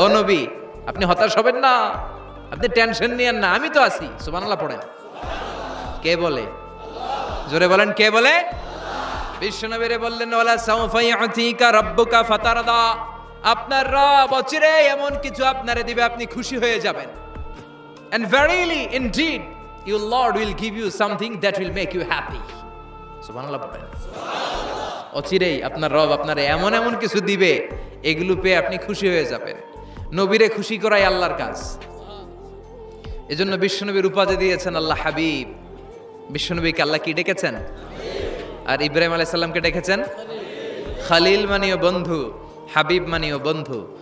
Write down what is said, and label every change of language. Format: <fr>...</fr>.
<bn>ও নবী আপনি হতাশ হবেন না, আপনি টেনশন নিয়েন না, আমি তো আছি। সুবহানাল্লাহ পড়েন। কে বলে? জোরে বলেন, কে বলে? বিশ্বনবীরে বললেন</bn> <ar>ওয়ালা সাউফা ইউতিকা রাব্বুকা ফাতারদা।</ar> <bn>আপনার রব অচিরেই এমন কিছু আপনারে দিবে, আপনি খুশি হয়ে যাবেন।</bn> <en>And verily indeed your Lord will give you something that will make you happy.</en> <bn>সুবহানাল্লাহ পড়েন। অচিরেই আপনার রব আপনারে এমন এমন কিছু দিবে, এগুলো পেয়ে আপনি খুশি হয়ে যাবেন। নবীরে খুশি করাই আল্লাহর কাজ। এজন্য বিশ্বনবীর উপাধি দিয়েছেন আল্লাহ হাবিব। বিশ্বনবীকে আল্লাহ কি ডেকেছেন? আর ইব্রাহিম আলাইহিস সালামকে ডেকেছেন খলিল, মানেও বন্ধু, হাবিব মানেও বন্ধু।</bn>